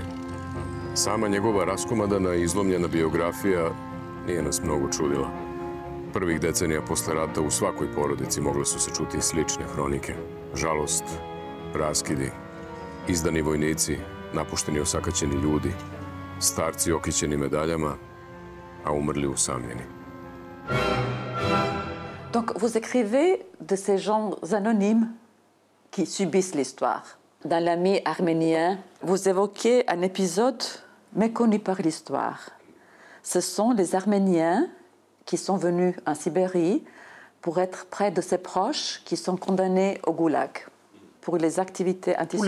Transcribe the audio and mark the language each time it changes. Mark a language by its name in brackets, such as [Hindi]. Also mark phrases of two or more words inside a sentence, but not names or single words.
[Serbian] Sama njegova raskomadana i izlomljena biografija nije nas mnogo čudila. Prvih decenija posle rata u svakoj porodici mogle su se čuti slične hronike. Žalost, raskidi, izdani vojnici, napušteni osakaćeni ljudi, starci okićeni medaljama, a umrli usamljeni. [French] Donc vous écrivez de ces gens anonymes qui subissent l'histoire. Dans l'ami arménien, vous évoquez un épisode méconnu par l'histoire. Ce sont les Arméniens qui sont venus en Sibérie pour être près de ses proches qui sont condamnés au goulag pour les activités antisémites.